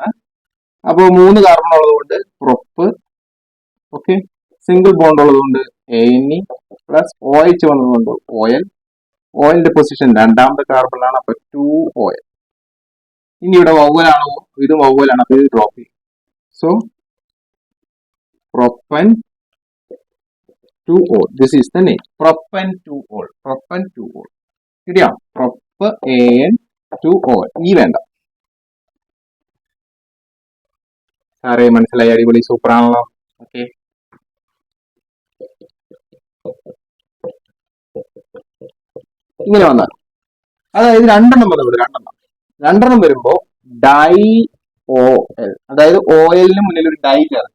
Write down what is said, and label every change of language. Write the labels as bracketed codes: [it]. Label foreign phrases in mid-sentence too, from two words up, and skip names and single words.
[ml] അപ്പൊ 3 കാർബൺ ഉള്ളത് കൊണ്ട് പ്രൊപ്പ്. ഓക്കെ, [en] single bond [ml] ഉള്ളത് കൊണ്ട് ANE പ്ലസ് OH വന്നതുകൊണ്ട് OL. ഓയിലിന്റെ പൊസിഷൻ രണ്ടാമത്തെ കാർബണിലാണ്. അപ്പൊ 2OL. ഇനി ഇവിടെ വൗവലാണോ? ഇത് വൗവലാണ്, അപ്പൊ ഇത് ഡ്രോപ്പ് ചെയ്യും. [en] സോ propan 2-ol. This is the name. Propan 2-ol. Propan 2-ol. ശരിയാ? Propan 2-ol. [ml] ഈ വേണ്ട. സാറേ മനസ്സിലായി, അടിപൊളി, സൂപ്പർ ആണല്ലോ. ഓക്കെ, ഇങ്ങനെ വന്നാൽ അതായത് രണ്ടെണ്ണം വന്നു. രണ്ടെണ്ണം വരുമ്പോ ഡൈ ഒ എൽ, അതായത് ഒ എല്ലിന് മുന്നിൽ ഒരു ഡൈ ചേർത്ത്.